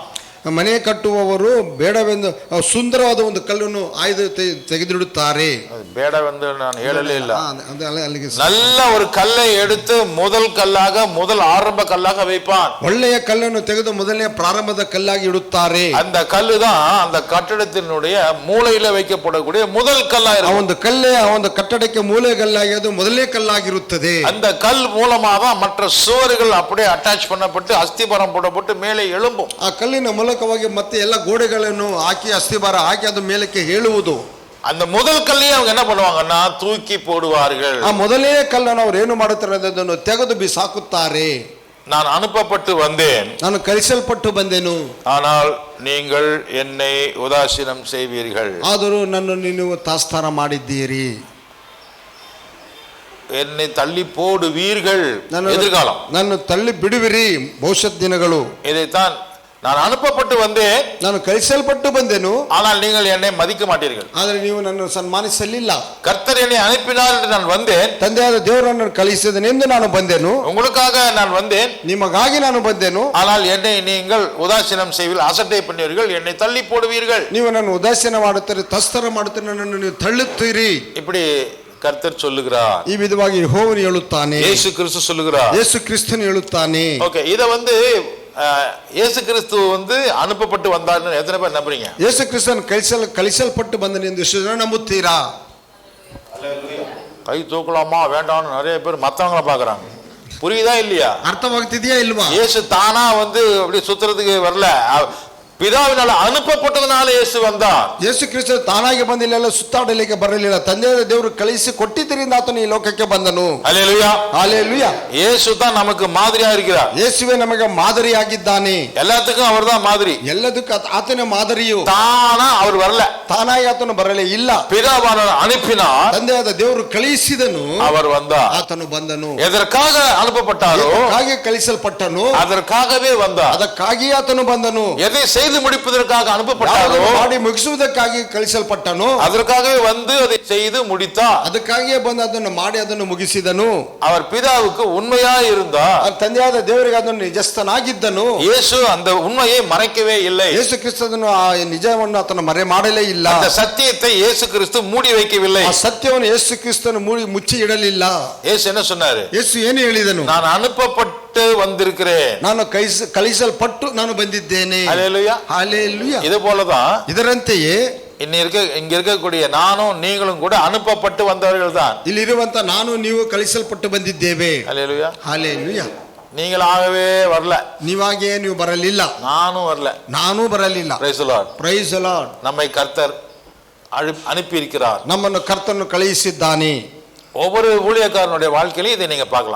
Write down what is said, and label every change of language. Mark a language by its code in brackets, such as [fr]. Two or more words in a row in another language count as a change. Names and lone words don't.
[kn] ಮನೆ ಕಟ್ಟುವವರು ಬೇಡವೆಂದು ಸುಂದರವಾದ ಒಂದು ಕಲ್ಲನ್ನು ಆಯ್ದು ತೆಗೆದಿಡುತ್ತಾರೆ. ಬೇಡವೆಂದು ನಾನು ಹೇಳಲೇ ಇಲ್ಲ. [ta] நல்ல ஒரு கல்லை எடுத்து முதல் கல்லாக, முதல் ஆரம்ப கல்லாக வைப்பான். [kn] ಒಳ್ಳೆಯ ಕಲ್ಲನ್ನು ತೆಗೆದು ಮೊದಲನೇ ಪ್ರಾರಂಭದ ಕಲ್ಲಾಗಿ ಇಡುತ್ತಾರೆ. [ta] அந்த கல்லு தான் அந்த கட்டடத்தினுடைய மூலையில வைக்கப்படக்கூடிய முதல் கல்லா இருக்கும். [kn] ಆ ಒಂದು ಕಲ್ಲೇ ಆ ಒಂದು ಕಟ್ಟಡಕ್ಕೆ ಮೂಲೆಗಲ್ಲಾಗಿ ಅದು ಮೊದಲನೇ ಕಲ್ಲಾಗಿರುತ್ತದೆ. [ta] அந்த கல் மூலமா தான் மற்ற சுவர்கள் அப்படியே அட்டாச் பண்ணப்பட்டு அஸ்திபாரம் போடப்பட்டு மேலே எழும்பும். [kn] ಆ ಕಲ್ಲಿನ ಮೂಲಕವಾಗಿ ಮತ್ತೆ ಎಲ್ಲ ಗೋಡೆಗಳನ್ನು ಹಾಕಿ ಅಸ್ತಿಭಾರ ಹಾಕಿ ಅದು ಮೇಲಕ್ಕೆ ಹೇಳುವುದು. [ta] அந்த முதல் கல்லையே அவங்க என்ன பண்ணுவாங்கன்னா தூக்கி போடுவார்கள். [kn] ಆ ಮೊದಲನೇ ಕಲ್ಲನ್ನು ಅವರು ಏನು ಮಾಡುತ್ತಾರೆ ಅದನ್ನು ತೆಗೆದು ಬಿಸಾಕುತ್ತಾರೆ. [ta] நான் அனுப்பப்பட்டு வந்தேன், [kn] ನಾನು ಕಳಿಸಲ್ಪಟ್ಟು ಬಂದೆನು, [ta] ஆனால் நீங்கள் என்னை உதாசீனம் செய்வீர்கள். [kn] ಆದರೂ ನನ್ನನ್ನು ನೀವು ತಾತ್ಸಾರ ಮಾಡಿದ್ದೀರಿ. [ta] என்னை தள்ளி போடுவீர்கள். எதிர்காலம். [kn] ನನ್ನ ತಳ್ಳಿ ಬಿಡುವಿರಿ, ಭವಿಷ್ಯತ್ ದಿನಗಳು. [ta] இதைத்தான் நான் அனுப்பப்பட்டு வந்தேன், [kn] ನಾನು ಕಳಿಸಲ್ಪಟ್ಟು ಬಂದೆನು, [ta] ஆனால் நீங்கள் என்னை மதிக்க மாட்டீர்கள். [kn] ಆದರೆ ನೀವು ನನ್ನನ್ನು ಸನ್ಮಾನಿಸಲಿಲ್ಲ. [ta] கர்த்தர் என்னை அனுப்பினார் என்று நான் வந்தேன், [kn] ತಂದೆಯಾದ ದೇವರನ್ನು ಕಳಿಸಿದನೆಂದು ನಾನು ಬಂದೆನು, [ta] உங்களுக்காக நான் வந்தேன், [kn] ನಿಮಗಾಗಿ ನಾನು ಬಂದೆನು. [ta] ஆனால் என்னை நீங்கள் உதாசீனம் செய்வீர்கள், அசட்டை பண்ணுவீர்கள், என்னை தள்ளி போடுவீர்கள். [kn] ನೀವು ನನ್ನ ಉದಾಸೀನ ಮಾಡುತ್ತೀರಿ, ತಸ್ತರ ಮಾಡುತ್ತೀರಿ, ನನ್ನನ್ನು ನೀವು ತಳ್ಳುತ್ತೀರಿ. [ta] இப்படி கர்த்தர் சொல்லுகிறார். [kn] ಈ ವಿಧವಾಗಿ ಯೆಹೋವನು ಹೇಳುತ್ತಾನೆ, [ta] இயேசு கிறிஸ்து சொல்லுகிறார், [kn] ಯೇಸು ಕ್ರಿಸ್ತನು ಹೇಳುತ್ತಾನೆ. [ta] ஓகே, இத இயேசு கிறிஸ்து அனுப்பப்பட்டு வந்தார்னு எத்தனை பேர் நம்புறீங்க? [kn] ಯೇಸು ಕ್ರಿಸ್ತನು ಕಳಿಸಲ್ಪಟ್ಟು ಬಂದನೆಂದು ಎಷ್ಟು ಜನ ನಂಬುತ್ತೀರಾ? [ta] கை தூக்கலாமா வேண்டாம்னு நிறைய பேர் மத்தவங்கள பாக்குறாங்க. புரியுதா இல்லையா? [kn] ಅರ್ಥವಾಗ್ತಿದೆಯಾ ಇಲ್ವಾ? [ta] இயேசு தானா அப்படி சுத்துறதுக்கு வரல, பிதாவினால ಅನುಪಪಟ್ಟದனால இயேசு வந்தார். [kn] ಯೇಸು ಕ್ರಿಸ್ತ ತಾನಾಗಿ ಬಂದಿಲ್ಲ, ಸುತ್ತಾಡಲಿಕ್ಕೆ ಬರಲಿಲ್ಲ, ತಂದೆಯಾದ ದೇವರು ಕಳಿಸಿ ಕೊಟ್ಟಿದ್ದರಿಂದ ಆತನು ಈ ಲೋಕಕ್ಕೆ ಬಂದನು. [ta] ஹல்லேலூயா, ஹல்லேலூயா. இயேசு தான் நமக்கு மாதிரியா இருக்கிறார். [kn] ಯೇಸುವೇ ನಮಗೆ ಮಾದರಿಯಾಗಿದ್ದಾನೆ. [ta] எல்லாத்துக்கும் அவர்தான் மாதிரி. [kn] ಎಲ್ಲದಕ್ಕೂ ಆತನೇ ಮಾದರಿಯು. [ta] தானா அவர் வரல, [kn] ತಾನಾಗಿ ಆತನು ಬರಲೇ ಇಲ್ಲ, [ta] பிதாவானவர் அனுப்பினார், [kn] ತಂದೆಯಾದ ದೇವರು ಕಳಿಸಿದನು, [ta] அவர் வந்தார். [kn] ಆತನು ಬಂದನು. [ta] எதற்காக அனுப்பப்பட்டாரோ [kn] ಹಾಗೆ ಕಳಿಸಲ್ಪಟ್ಟನು, [ta] அதற்காகவே வந்தார். [kn] ಅದಕ್ಕಾಗಿ ಆತನು ಬಂದನು. [ta] எதை செய்து முடிப்பதற்காக அனுப்பப்பட்டாரோ [kn] ಮಾಡಿ ಮುಗಿಸುವುದಕ್ಕಾಗಿ ಕಳಿಸಲ್ಪಟ್ಟನು, [ta] அதற்காகவே வந்து அதை செய்து முடித்தார். [kn] ಅದಕ್ಕಾಗಿಯೇ ಬಂದು ಅದನ್ನು ಮಾಡಿ ಅದನ್ನು ಮುಗಿಸಿದನು. [ta] அவர் பிதாவுக்கு உண்மையாய் இருந்தார், [kn] ತಂದೆಯಾದ ದೇವರಿಗೆ ಅದನ್ನು ನಿಜಸ್ಥನಾಗಿದ್ದನು. [ta] இயேசು அந்த உண்மையை மறைக்கவே இல்லை. [kn] ಯೇಸು ಕ್ರಿಸ್ತನು ಆ ನಿಜವನ್ನು ಆತನು ಮರೆ ಮಾಡಲೇ ಇಲ್ಲ. [ta] அந்த சத்தியத்தை இயேசு கிறிஸ்து மூடி வைக்கவில்லை. [kn] ಆ ಸತ್ಯವನ್ನು ಯೇಸು ಕ್ರಿಸ್ತನು ಮುಚ್ಚಿ ಇಡಲಿಲ್ಲ. [ta] இயேசு என்ன சொன்னாரு? [kn] ಯೇಸು ಏನು ಹೇಳಿದನು? [ta] நான் அனுப்பப்பட்டு வந்திருக்கிறேன், [kn] ನಾನು ಕಳಿಸಲ್ಪಟ್ಟು ನಾನು ಬಂದಿದ್ದೇನೆ. [ta] ஹல்லேலூயா, ஹல்லேலூயா. இது போலதான் [kn] ಇದರಂತೆಯೇ [ta] இங்க இருக்கக்கூடிய நானும் நீங்களும் கூட அனுப்பப்பட்டு வந்தவர்கள் தான். [kn] ಇಲ್ಲಿರುವಂತ ನಾನು ನೀವು ಕಳಿಸಲ್ಪಟ್ಟು ಬಂದಿದ್ದೇವೆ. [ta] ஹல்லேலூயா, ஹல்லேலூயா. நீங்களாகவே வரல, [kn] ನೀವಾಗೇ ನೀವು ಬರಲಿಲ್ಲ, [ta] நானும் வரல, [kn] ನಾನೂ ಬರಲಿಲ್ಲ. [en] Praise the Lord. Praise the Lord. [ta] நம்மை கர்த்தர் அனுப்பி இருக்கிறார். [kn] ನಮ್ಮನ್ನು ಕರ್ತನು ಕಳುಹಿಸಿದ್ದಾನೆ. [ta] ஒவ்வொரு ஊழியக்காரனுடைய வாழ்க்கையிலும் இதை நீங்க பார்க்கலாம்.